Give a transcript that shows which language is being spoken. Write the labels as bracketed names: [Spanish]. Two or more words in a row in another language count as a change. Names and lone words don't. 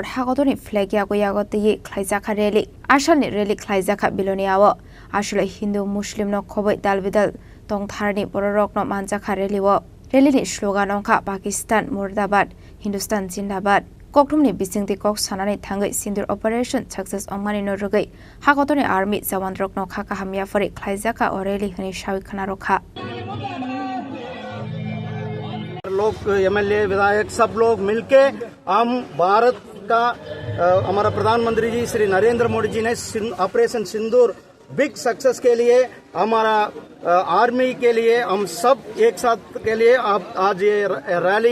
[Kok Borok] Hakotorni Flag Yago Te Khlaijakha Rally Ashani Rally Khlaijakha Biloniawo Asholo Hindu Muslim no Khoboi Dalbidal Tongtharni Borok no Manjakha Rally wo Rally ni slogan ongkha [Hindi] पाकिस्तान मुर्दाबाद हिंदुस्तान ज़िंदाबाद [Kok Borok] Koktumni bisingti kok sanani thangai sindur [English] operation success [Kok Borok] ongmani no rogai Hakotorni army jawan rokno khaka hamia fare khlaijaka oreli hani shawi khana rokha [Hindi] लोग एमएलए विधायक सब लोग मिलके हम भारत का हमारा प्रधानमंत्री जी श्री नरेंद्र मोदी जी ने ऑपरेशन सिंदूर [English] big success [Hindi] के लिए हमारा आर्मी के लिए हम सब एक साथ के लिए आज ये रैली